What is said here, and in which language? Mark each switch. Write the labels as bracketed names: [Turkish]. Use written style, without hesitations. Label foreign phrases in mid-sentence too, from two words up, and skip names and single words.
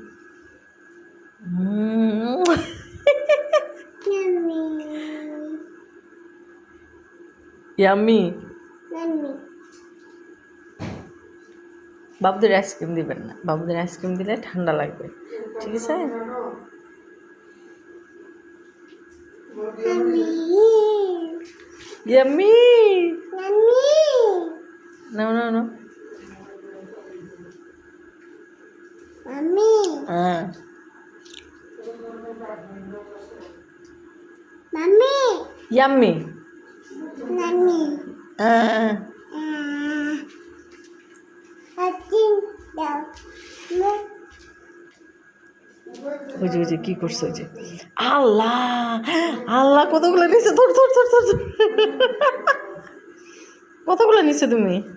[Bangla] ইয়াম্মি। বাবুদের আইসক্রিম দিবেন না, বাবুদের আইসক্রিম দিলে ঠান্ডা লাগবে, ঠিক আছে? ইয়াম্মি। [English] No, no, no. Mami. Mami. Yummy. Mami. [Bangla] ওই যে কি করছো? ওই যে আল্লাহ আল্লাহ, কতগুলো নিচে, ধর ধর ধর ধর, কতগুলো নিচে তুমি?